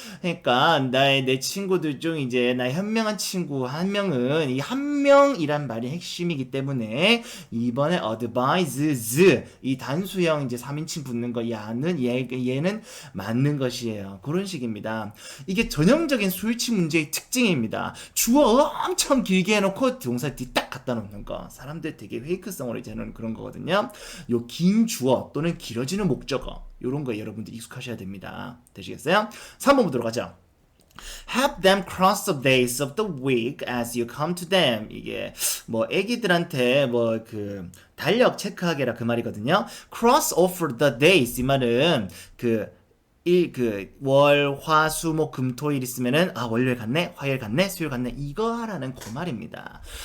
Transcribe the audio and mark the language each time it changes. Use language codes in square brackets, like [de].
[ko] 그러니까 내 친구들 중 이제 나의 현명한 친구 한 명은 이 한 명이란 말이 핵심이기 때문에 이번에 advises 이 단수형 이제 3인칭 붙는 거 야는 얘는 맞는 것이에요. 그런 식입니다. 이게 전형적인 수일치 문제의 특징입니다. 주어 엄청 길게 해놓고 동사 뒤 딱 갖다 놓는 거. 사람들 되게 페이크성으로 이제 하는 그런 거거든요. 요 긴 주어 또는 길어지는 목적어 요런 거 여러분들 익숙하셔야 됩니다. 되시겠어요? 3번 보도록 하죠. [en] Help them cross the days of the week as you come to them. [ko] 이게 뭐 애기들한테 뭐 그 달력 체크하게라 그 말이거든요. [en] Cross over the days [ko] 이 말은 그 월, 화, 수, 목, 금, 토, 일 있으면은 월요일 갔네, 화요일 갔네, 수요일 갔네 이거 하라는 그 말입니다.